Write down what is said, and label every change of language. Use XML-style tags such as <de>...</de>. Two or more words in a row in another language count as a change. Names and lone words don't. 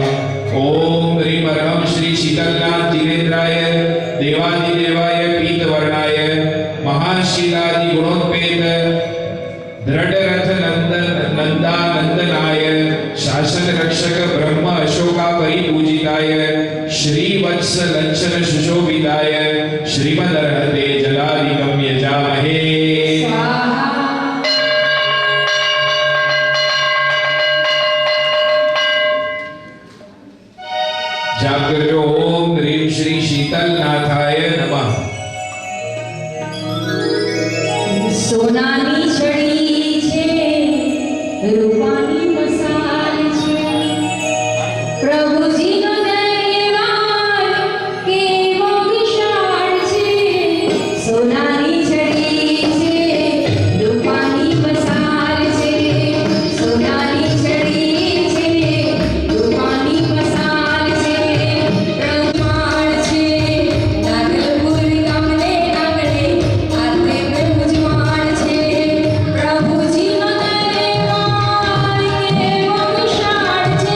<sa>ओम ह्रीं हरहं श्री शीतलनाथ जिनेन्द्राय देवादिदेवाय पीतवर्णाय महाशीलादि गुणोत्पेत दृढरथ नंदानंदनाय शासन रक्षक ब्रह्म अशोका परिपूजिताय श्रीवत्स लंचन सुशोभिताय श्रीमदर्हते जलादिकं यजामहे।</sa> <gu>જાપ કરજો।</gu> <sa>ओम ह्रीं श्री शीतलनाथाय नमः।</sa> <gu>સોનાની છડી છે રૂપાની મસાલ છે પ્રભુજીનો દરબાર કેવો વિશાળ છે। સોનાની છડી છે રૂપાની મસાલ છે સોનાની છડી છે રૂપાની મસાલ છે પ્રમાણ છે નાગલપુર ગામને આંગણે આતે મેં મુજમાણ છે પ્રભુજીનો દરબાર કેવો વિશાળ છે।</gu>